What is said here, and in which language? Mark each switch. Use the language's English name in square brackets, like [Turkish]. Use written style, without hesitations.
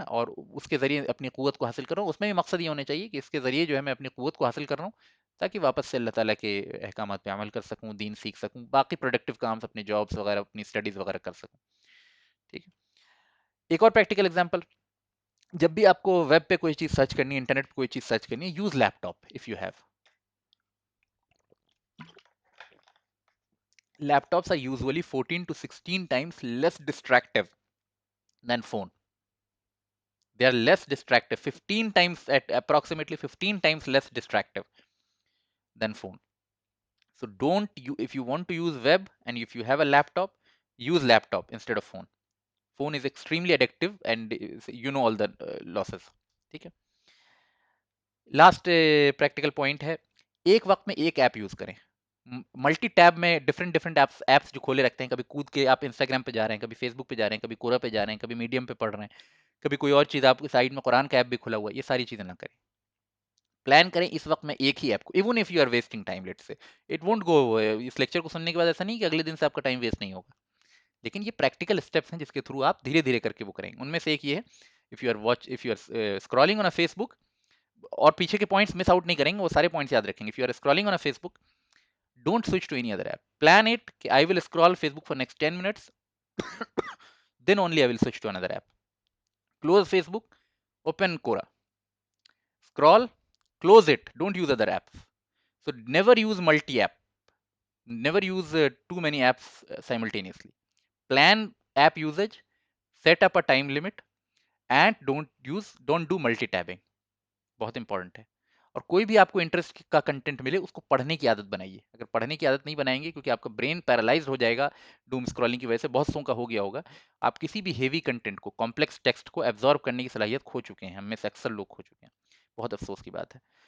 [Urdu] اور اس کے ذریعے اپنی قوت کو حاصل کروں. اس میں بھی مقصد یہ ہونا چاہیے کہ اس کے ذریعے جو ہے میں اپنی قوت کو حاصل کر رہا ہوں تاکہ واپس سے اللہ تعالیٰ کے احکامات پہ عمل کر سکوں, دین سیکھ سکوں, باقی پروڈکٹیو کام, اپنے جابس وغیرہ, اپنی اسٹڈیز وغیرہ کر سکوں. ٹھیک ہے. ایک اور پریکٹیکل ایگزامپل, جب بھی آپ کو ویب پہ کوئی چیز سرچ کرنی ہے, انٹرنیٹ پہ کوئی چیز سرچ کرنی ہے, [English] Use laptop if you have. Laptops are usually 14 to 16 times less distractive than phone. They are less distractive, 15 times, at approximately 15 times less distractive than phone. So don't you, if you want to use web and if you have a laptop, use laptop instead of phone. Phone is extremely addictive and you know all the losses. [Urdu] ٹھیک ہے. Last practical point ہے, ایک وقت میں ایک app use کریں. Multi tab میں different apps جو کھولے رکھتے ہیں, کبھی کود کے آپ انسٹاگرام پہ جا رہے ہیں, کبھی فیس بک پہ جا رہے ہیں, کبھی کورا پہ جا رہے ہیں, کبھی میڈیم پہ پڑھ رہے ہیں, کبھی کوئی اور چیز, آپ کی سائڈ میں قرآن کا ایپ بھی کھلا ہوا ہے. یہ ساری چیزیں نہ کریں. پلان کریں اس وقت میں ایک ہی ایپ کو, [English] Even if you are wasting time, let's say it won't go. [Urdu] اس lecture کو سننے کے بعد ایسا نہیں کہ اگلے دن سے آپ کا ٹائم ویسٹ نہیں ہوگا, لیکن یہ پریکٹیکل اسٹیپس ہیں جس کے تھرو آپ دھیرے دھیرے کر کے وہ کریں گے. ان میں سے ایک یہ ہے, [English] if you are scrolling on a Facebook, [Urdu] اور پیچھے کے پوائنٹس مس آؤٹ نہیں کریں گے, وہ سارے پوائنٹس یاد رکھیں گے. If you are scrolling on a face book, [English] Don't switch to any other app. Plan it کہ I will scroll Facebook for next 10 minutes, then only I will switch to another app. Close Facebook, open Quora. Scroll, close it, don't use other apps. So never use multi-app. Never use too many apps simultaneously. Plan app usage, set up a time limit, and don't do multi-tabbing. [Urdu] بہت important ہے. اور کوئی بھی آپ کو interest کا content ملے اس کو پڑھنے کی عادت بنائیے. اگر پڑھنے کی عادت نہیں بنائیں گے, کیونکہ آپ کا برین پیرالائز ہو جائے گا ڈوم اسکرولنگ کی وجہ سے, بہت سو کا ہو گیا ہوگا, آپ کسی بھی ہیوی کنٹینٹ کو, کمپلیکس ٹیکسٹ کو ایبزارب کرنے کی صلاحیت کھو چکے ہیں. ہم میں سے اکثر لوگ کھو چکے ہیں. بہت افسوس کی بات ہے.